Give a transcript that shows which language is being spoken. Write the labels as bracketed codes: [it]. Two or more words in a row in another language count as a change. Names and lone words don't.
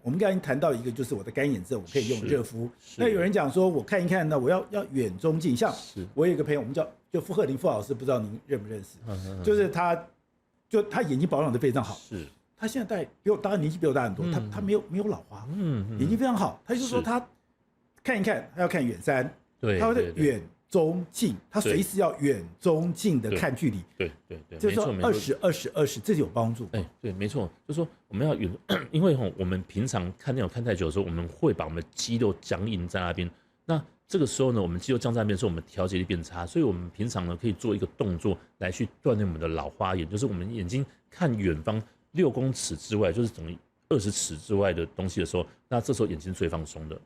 [zh] 我們剛才談到一個，就是我的乾眼症，我可以用熱敷。那有人講說，我看一看呢，我要遠中近。像我有一個朋友，我們就傅賀林傅老師，不知道您認不認識？就是他眼睛保養得非常好。是，他現在當然年紀比我大很多，他沒有老花，眼睛非常好。他就說他看一看，他要看遠山，對，他會遠中近，他隨時要遠中近的看距離，對，就是說20，這有幫助。對，沒錯，就是說我們要遠，因為我們平常看電腦看太久的時候，我們會把我們的肌肉僵硬在那邊。那這個時候呢，我們肌肉僵在那邊的時候，我們調節力變差，所以我們平常呢可以做一個動作來去鍛鍊我們的老花眼，就是我們眼睛看遠方6公尺之外，就是等於20尺之外的東西的時候，那這時候眼睛最放鬆的。